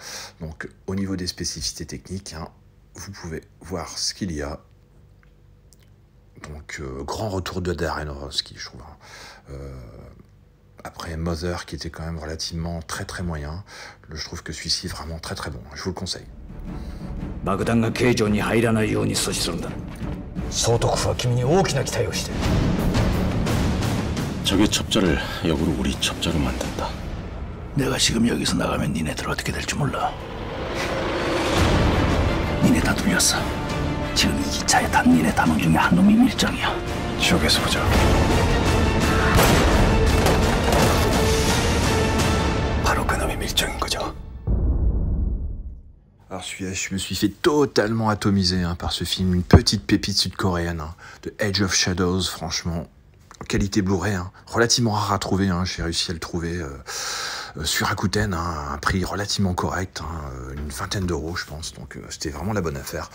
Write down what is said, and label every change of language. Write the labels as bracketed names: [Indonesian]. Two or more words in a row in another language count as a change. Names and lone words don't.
[French] Donc, au niveau des spécificités techniques, hein, vous pouvez voir ce qu'il y a. Donc, grand retour de Darren Aronofsky, je trouve. Hein. Après Mother, qui était quand même relativement très très moyen, je trouve que celui-ci est vraiment très très bon. Je vous le conseille. [Japanese] 爆弾が形状に入らないように阻止するんだ。総督府は君に大きな期待をしてる。 [Korean] 적의 첩자를 역으로 우리 첩자로 만든다. 내가 지금 여기서 나가면 니네들 어떻게 될지 몰라. 니네 다 돌렸어. 지금 이 기차에 탄 니네 단원 중에 한 놈이 밀정이야. 지옥에서 보자. 바로 그 놈이 밀정인 거죠. [French] Alors celui-là, je me suis fait totalement atomiser hein, par ce film, une petite pépite sud-coréenne, hein, de Edge of Shadows, franchement, qualité Blu-ray, hein, relativement rare à trouver, hein, j'ai réussi à le trouver sur Rakuten, hein, un prix relativement correct, hein, une vingtaine d'euros je pense, donc c'était vraiment la bonne affaire.